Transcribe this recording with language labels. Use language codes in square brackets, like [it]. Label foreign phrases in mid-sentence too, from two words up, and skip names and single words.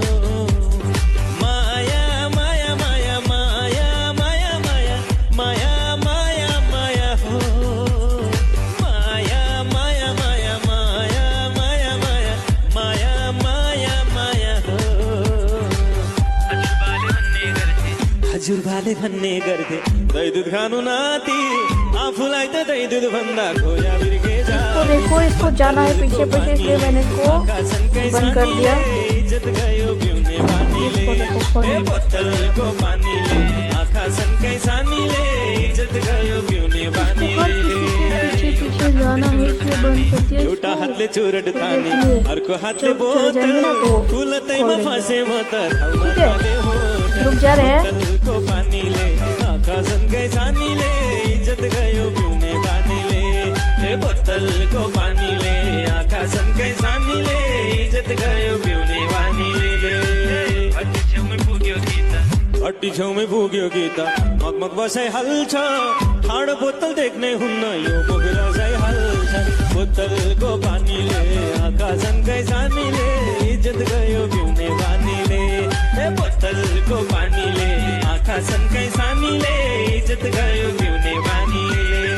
[ne] माया माया माया माया माया माया माया माया माया हो माया माया माया माया माया माया माया माया माया हो हजुरबाले भन्ने गर्थे दही दुध खानु नाति आफूलाई त दही दुध भन्दा खोया बिर्के जा [hi] तो देखो इसको जाना है पीछे पीछे इसलिए मैंने इसको बंद कर दिया [ne] इज्जत गयो पिउने पानीले ए बोतलको पानीले आँखा सन्कै सानीले इज्जत गयो पिउने पानीले [hi] पीछे पीछे जाना है इसलिए बंद कर दिया [ne] एउटा हातले चुरट तानी अर्को हातले बोतल फुलतैमा फसे म त [hi] रुक जा रहे हैं [ne] बोतलको पानीले आँखा सन्कै सानीले इज्जत गयो पिउने पानीले ए बोतलको पानीले आँखा सन्कै सानीले इज्जत गयो पिउने पानीले हट्टी छेउमै पुग्यो गीता मगमग बसाइ हाल्छ ठाडो बोतल देख्ने हुन्न यो पोखरा चाहिँ हाल्छ बोतलको पानीले आँखा सन्कै सानीले इज्जत गयो पिउने पानीले ए बोतलको पानीले आँखा सन्कै सानीले इज्जत गयो पिउने पानीले